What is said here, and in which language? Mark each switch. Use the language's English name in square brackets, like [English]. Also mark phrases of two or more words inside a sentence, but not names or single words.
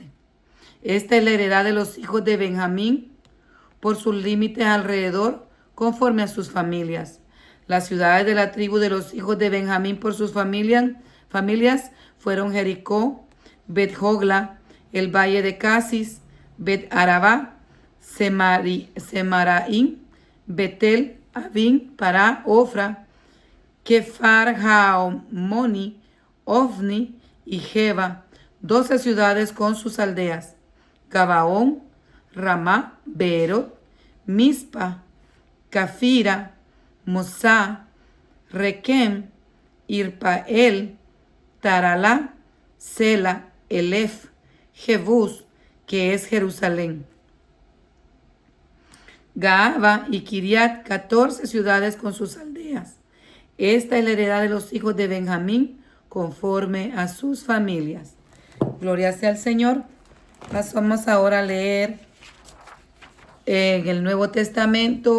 [Spanish] Esta es la heredad de los hijos de Benjamín por sus límites alrededor, conforme a sus familias. Las ciudades de la tribu de los hijos de Benjamín por sus familias fueron Jericó, Bet-Jogla, el valle de Casis, Bet-Arabá, Semaraín, Betel, Avin, Pará, Ofra, Kefar Jaomoni, Ofni y Jeba, 12 ciudades con sus aldeas, Gabaón, Ramá, Beerot, Mispa, Cafira, Mosá, Requem, Irpael, Taralá, Sela, Elef, Jebús, que es Jerusalén, Gaaba y Kiriat, 14 ciudades con sus aldeas. Esta es la heredad de los hijos de Benjamín conforme a sus familias. Gloria sea al Señor. Pasamos ahora a leer en el Nuevo Testamento.